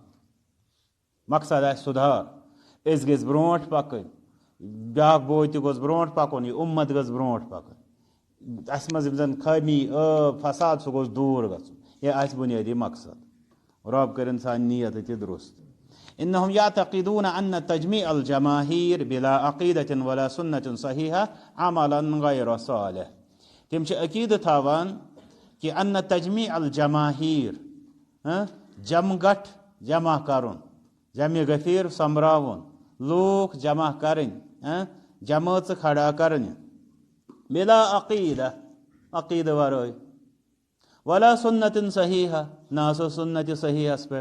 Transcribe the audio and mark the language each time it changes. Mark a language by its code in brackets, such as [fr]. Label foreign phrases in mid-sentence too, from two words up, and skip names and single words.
[ks] مقصد آسہِ سُدھار أسۍ گٔژھۍ برونٛٹھ پکٕنۍ بیاکھ بوے تہِ گوٚژھ برونٛٹھ پکُن یہِ اُمت گٔژھ برونٛٹھ پکٕنۍ اسہِ منٛز یِم زن خٲمی ٲب فساد سُہ گوٚژھ دوٗر گژھُن یہِ آسہِ بُنیٲدی مقصد. رۄب کٔرِنۍ سانہِ نیت تہِ درست. [ar] انہم یعتقدون ان تجمیع الجماہیر بلا عقیدۃ ولا سنۃ صحیحہ عملا غیر صالح. [ks] تِم چھِ عقیدٕ تھاوان کہ [ar] ان تجمیع الجماہیر [ks] جمگٹھ جمع کرُن جمع گفیر سومبراوُن لوٗکھ جمع کرٕنۍ جمٲژٕ کھڑا کرنہِ [ar] بلا عقیدہ [ks] عقیدٕ ورٲے [ar] ولا سنتٍ صحیحہ [ks] نہ سا سنتِ صحیحس پٮ۪ٹھ.